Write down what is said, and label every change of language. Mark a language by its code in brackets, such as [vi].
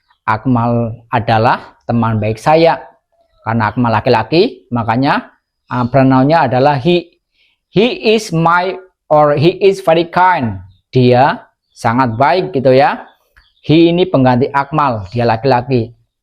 [id] Akmal adalah teman baik saya. Karena Akmal laki-laki, makanya pronounnya adalah he. [en] He is my, or he is very kind. [id] Dia sangat baik gitu ya. He ini pengganti Akmal, dia laki-laki.